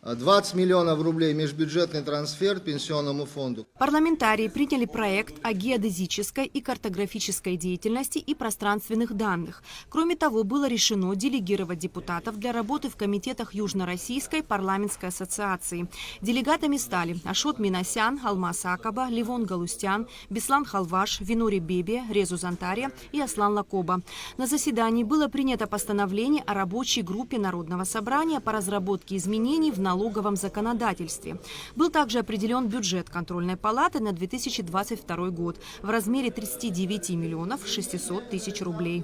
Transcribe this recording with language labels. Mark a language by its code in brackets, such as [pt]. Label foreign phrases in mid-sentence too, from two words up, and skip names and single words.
[ru] 20 миллионов рублей межбюджетный трансфер Пенсионному фонду. Парламентарии приняли проект о геодезической и картографической деятельности и пространственных данных. Кроме того, было решено делегировать депутатов для работы в комитетах Южно-Российской парламентской ассоциации. Делегатами стали Ашот Минасян, Алмаз Акаба, Ливон Галустян, Беслан Халваш, Винури Бебе, Резу Зантария и Аслан Лакоба. На заседании было принято постановление о рабочей группе Народного собрания по разработке изменений в налоговом законодательстве. Был также определен бюджет контрольной палаты на 2022 год в размере 39 миллионов 600 тысяч рублей.